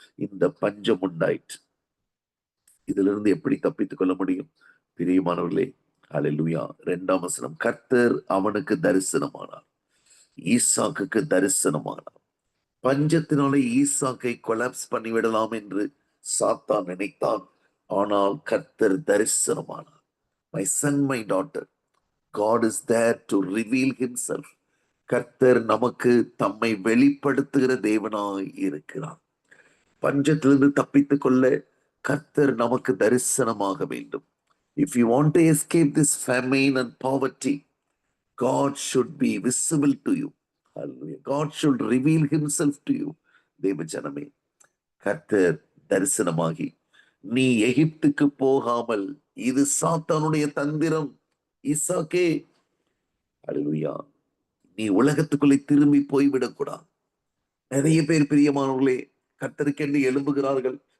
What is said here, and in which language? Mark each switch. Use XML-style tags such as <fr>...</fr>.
<ta>இந்த பஞ்சம் உண்டாயிற்று. இதிலிருந்து எப்படி தப்பித்துக் கொள்ள முடியும்? பிரியமானவர்களே, அல்லேலூயா. 2ஆம் வசனம், கர்த்தர் அவனுக்கு தரிசனமானார், ஈசாக்குக்கு தரிசனமானார். பஞ்சத்தினாலே ஈசாக்கை கொலாப்ஸ் பண்ணிவிடலாம் என்று சாத்தான் நினைத்தான். ஆனால் கர்த்தர் தரிசனமானார்.</ta> <en>My son, my daughter, God is there to reveal himself.</en> <ta>கர்த்தர் நமக்கு தம்மை வெளிப்படுத்துகிற தேவனாய் இருக்கிறார். பஞ்சத்திலிருந்து தப்பித்துக் கொள்ள கர்த்தர் நமக்கு தரிசனமாக வேண்டும்.</ta> <en>If you want to escape this famine and poverty, God should be visible to you. Hallelujah. God should reveal himself to you.</en> <ta>தேவ ஜனமே, கர்த்தர் தரிசனமாகி, நீ எகிப்துக்கு போகாமல், இது சாத்தானுடைய தந்திரம் ஈசாக்கே, அல்லேலூயா, நீ உலகத்துக்குள்ளே திரும்பி போய்விடக்கூடாது. நிறைய பேர் பிரியமானவர்களே கர்த்தருக்கென்று எழும்புகிறார்கள்.</ta>